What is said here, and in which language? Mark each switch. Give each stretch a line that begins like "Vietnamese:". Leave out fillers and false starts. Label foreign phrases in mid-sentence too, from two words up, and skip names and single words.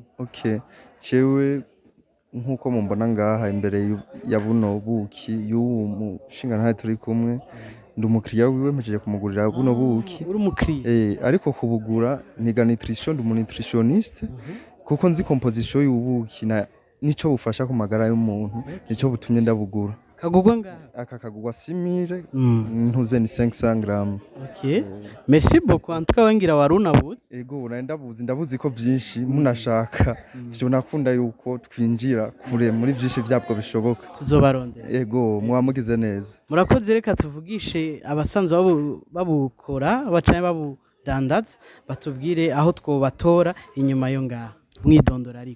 Rundi: okay cewe nkuko mumbona ngaha imbere ya buno buki y'uwo mushinga ntaye turi kumwe ndi umukiriya wiwe mpejeje kumugurira buno buki uri umukiriya ariko kubugura niga nutrition ndi nutritioniste kuko nzi composition y'ubuki na nico bufasha ku magara y'umuntu nico butumye ndabugura kagugwa ngaha aka kagugwa 6000 ntuze ni 500 gram okay
French: merci beaucoup en tout cas
Rundi: wengira warunabuze ego ndabuzi ko byinshi munashaka byo nakunda yuko twinjira kure muri byinshi byabwo bishoboka tuzobarondera ego mwamugize neza murakoze reka tuvugishe abasanzwe babukora abacaye babudandaza batubwire aho twobatora inyuma yo ngaha mwidondora ariko